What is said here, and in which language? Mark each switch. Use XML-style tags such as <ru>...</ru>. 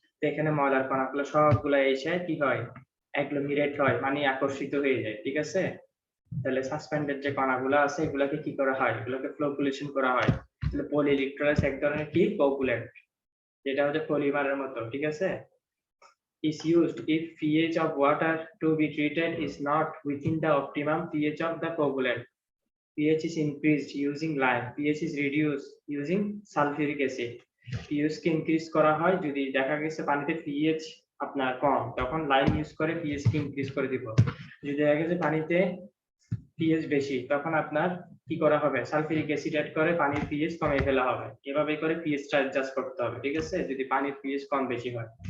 <bn>তো এখানে ময়লার কণাগুলো সবগুলো এসে কি হয়, অ্যাগ্লোমিরেট হয়, মানে আকর্ষিত হয়ে যায়, ঠিক আছে। তাহলে সাসপেন্ডেড যে কণাগুলো আছে এগুলোকে কি করা হয়, এগুলোকে ফ্লোকুলেশন করা হয়। তাহলে পলি ইলেকট্রোলাইটস এক ধরনের কি কোগুলেন্ট, যেটা হচ্ছে পলিমারের মতো, ঠিক আছে।</bn> <en>is used if pH of water to be treated is not within the optimum pH of the coagulant. pH is increased using lime, pH is reduced using sulfuric acid।</en> <bn>pH K increase করা হয় যদি দেখা গেছে পানিতে pH আপনার কম, তখন lime use করে pH কে increase করে দিব। যদি দেখা গেছে পানিতে pH বেশি, তখন আপনার কি করা হবে, সালফিউরিক অ্যাসিড অ্যাড করে পানির পিএইচ কমিয়ে ফেলা হবে। এভাবে করে পিএইচটা অ্যাডজাস্ট করতে হবে, ঠিক আছে, যদি পানির পিএইচ কম বেশি হয়।</bn>